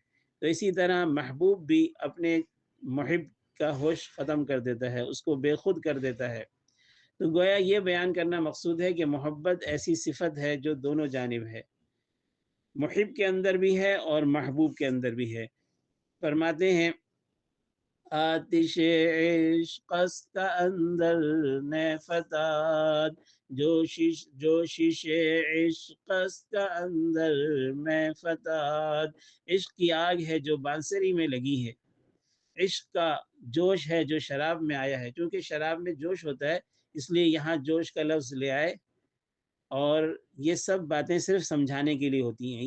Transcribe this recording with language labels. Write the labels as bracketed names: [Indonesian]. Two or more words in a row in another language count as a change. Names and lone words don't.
[Urdu] تو اسی طرح محبوب بھی اپنے محب کا ہوش ختم کر دیتا ہے، اس کو بے خود کر دیتا ہے۔ تو گویا یہ بیان کرنا مقصود ہے کہ محبت ایسی صفت ہے جو دونوں جانب ہے، محب کے اندر بھی ہے اور محبوب کے اندر بھی ہے۔ فرماتے ہیں [Persian] آتش عشق است کا اندر نے فتاد، جوشش عشق است کا اندر میں فتاد۔ [Urdu] عشق کی آگ ہے جو بانسری میں لگی ہے، عشق کا جوش ہے جو شراب میں آیا ہے۔ چونکہ شراب میں جوش ہوتا ہے اس لیے یہاں جوش کا لفظ لے آئے، اور یہ سب باتیں صرف سمجھانے کے لیے ہوتی ہیں۔